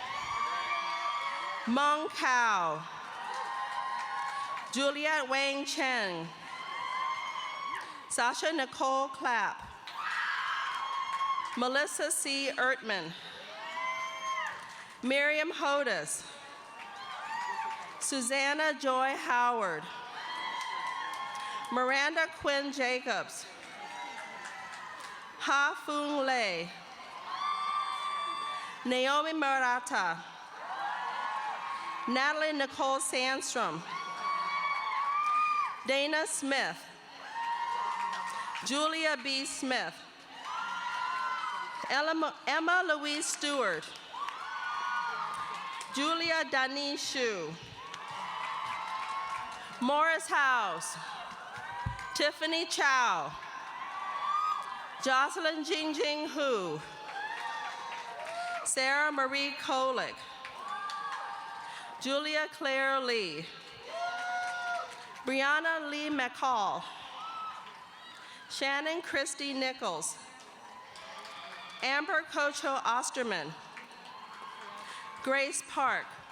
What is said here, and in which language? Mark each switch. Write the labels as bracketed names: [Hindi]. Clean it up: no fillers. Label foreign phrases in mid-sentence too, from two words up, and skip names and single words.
[English] Meng Cao. Juliette Wang Chen. Sasha Nicole Clapp. Melissa C. Ertman. Miriam Hodis. Susanna Joy Howard. Miranda Quinn Jacobs. Ha Fung Lei. Naomi Murata. Natalie Nicole Sandstrom. Dana Smith. Julia B. Smith. Emma Louise Stewart. Julia Dani Shu. Morris House. Tiffany Chow. Jocelyn Jingjing Hu. Sarah Marie Kolick. Julia Claire Lee. Brianna Lee McCall, Shannon Christie Nichols, Amber Kocho Osterman, Grace Park,